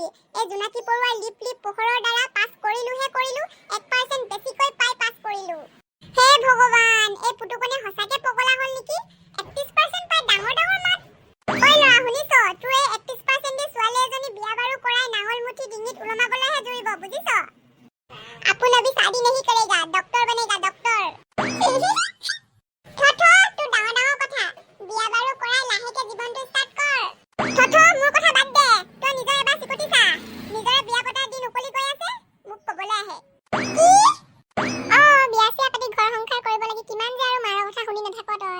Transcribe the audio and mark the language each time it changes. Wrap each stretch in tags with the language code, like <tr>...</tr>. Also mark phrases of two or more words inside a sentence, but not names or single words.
<as>এই জোনাকী পৰুৱাৰ লিপ পোহৰৰ দ্বাৰা পাছ কৰিলো, 1% বেছিকৈ পাই পাছ কৰিলো। হে ভগৱান, এই পুতুকনে সঁচাকে পগলা হ'ল নেকি? 31% পাই ডাঙৰ ডাঙৰ মাত। ল'ৰা শুনিছ? তোৰ এই 31% দি ছোৱালী এজনী বিয়া বাৰু কৰাই নাঙল মুঠি ডিঙিত ওলমাবলৈহে জুৰিব, বুজিছ?</as> <hi>अपन अभी शादी नहीं करेगा, डॉक्टर बनेगा डॉक्टर।</hi> <as>তোৰ ডাঙৰ ডাঙৰ কথা, বিয়া বাৰু কৰাই লাহেকে জীৱনটো ষ্টাৰ্ট কৰ। মোৰ কথা বাদ দে, তই নিজৰ এবাৰ চিকটি চা। নিজৰে বিয়া পতাৰ দিন উকলি গৈ আছে, মোক কবলৈ আহে। কি? বিয়া চিয়া পাতি ঘৰ সংসাৰ কৰিব লাগি কিমান যে আৰু মাৰৰ কথা শুনি নাথাক তই।</as>